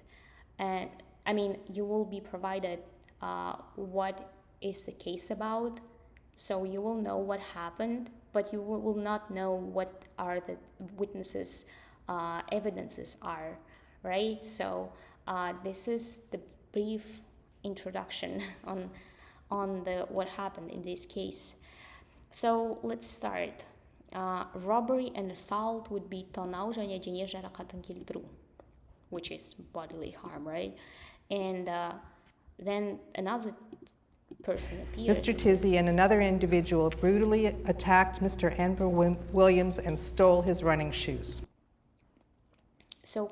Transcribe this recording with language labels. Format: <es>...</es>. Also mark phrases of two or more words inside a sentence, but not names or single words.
<en>And I mean, you will be provided what is the case about, so you will know what happened, but you will not know what are the witnesses' evidences are, right? So this is the brief introduction on what happened in this case. So let's start. Robbery and assault would be</en> <kk>тонау және дене жарақатын келтіру,</kk> <en>which is bodily harm, right? And then another person appears. Mr. Tissey and another individual brutally attacked Mr. Enver Williams and stole his running shoes. So</en>